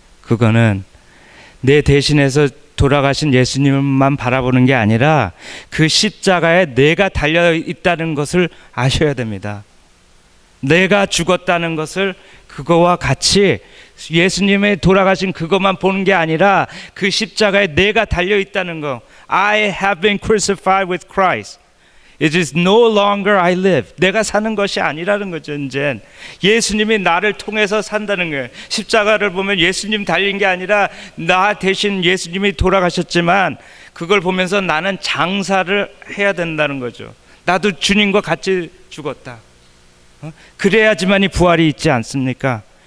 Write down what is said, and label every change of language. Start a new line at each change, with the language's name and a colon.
Korean: 그거는 내 대신해서 돌아가신 예수님만 바라보는 게 아니라 그 십자가에 내가 달려 있다는 것을 아셔야 됩니다. 내가 죽었다는 것을 그거와 같이 예수님의 돌아가신 그것만 보는 게 아니라 그 십자가에 내가 달려 있다는 거.
English: I have been crucified with Christ. It is no longer I live.
Korean: 내가 사는 것이 아니라는 거죠. 이제 예수님이 나를 통해서 산다는 거예요. 십자가를 보면 예수님 달린 게 아니라 나 대신 예수님이 돌아가셨지만 그걸 보면서 나는 장사를 해야 된다는 거죠. 나도 주님과 같이 죽었다. 그래야지만이 부활이 있지 않습니까?